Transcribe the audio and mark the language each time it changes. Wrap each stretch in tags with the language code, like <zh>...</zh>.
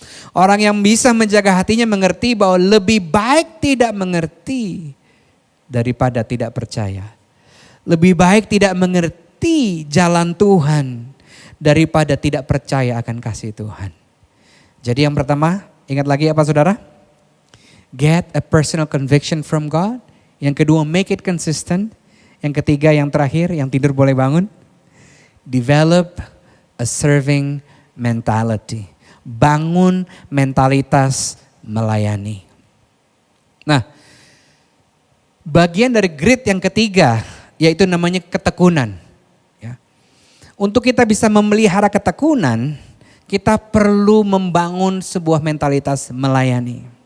<id>Orang yang bisa menjaga hatinya mengerti bahwa lebih baik tidak mengerti daripada tidak percaya. Lebih baik tidak mengerti jalan Tuhan daripada tidak percaya akan kasih Tuhan. Jadi yang pertama, ingat lagi apa saudara?</id> <en>Get a personal conviction from God.</en> <id>Yang kedua,</id> <en>make it consistent.</en> <id>Yang ketiga, yang terakhir, yang tidur boleh bangun.</id> <en>Develop a serving mentality.</en> <id>Bangun mentalitas melayani. Nah, bagian dari grit yang ketiga yaitu namanya ketekunan. Ya. Untuk kita bisa memelihara ketekunan, kita perlu membangun sebuah mentalitas melayani.</id>